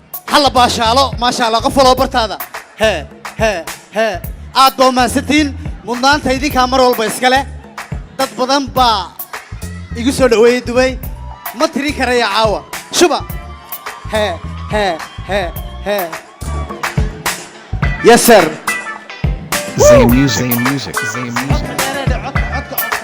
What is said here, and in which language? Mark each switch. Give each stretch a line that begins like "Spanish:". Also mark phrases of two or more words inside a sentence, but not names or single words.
Somali: Hala baashaalo, maasha Allah, qof walba bartaada. Hee, hee, hee. Aad baa u mahadsantihiin. Mudnaanta idinkaa mar walba iska leh. Dad badan baa igu soo dhaweeyey Dubai. Ma tirin karaya caawa. Shuba. Hee, hee, hee, hee.
English: Yes, sir. Zay Woo! Music, Zay Music, Zay Music.